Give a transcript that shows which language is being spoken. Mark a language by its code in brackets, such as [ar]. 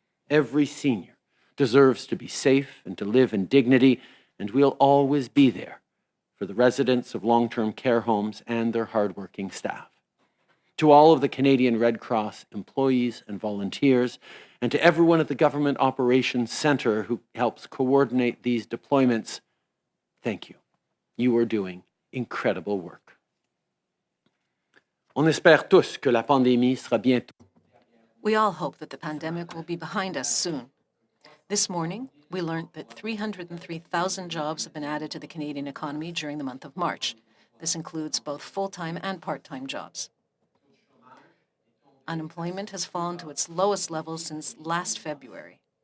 [en] Every senior deserves to be safe and to live in dignity, and we'll always be there for the residents of long-term care homes and their hardworking staff. To all of the Canadian Red Cross employees and volunteers, and to everyone at the Government Operations Centre who helps coordinate these deployments, thank you. You are doing incredible work. [fr] On espère tous que la pandémie sera bientôt. [en] We all hope that the pandemic will be behind us soon. This morning, we learned that 303,000 jobs have been added to the Canadian economy during the month of March. This includes both full-time and part-time jobs. Unemployment has fallen to its lowest level since last February.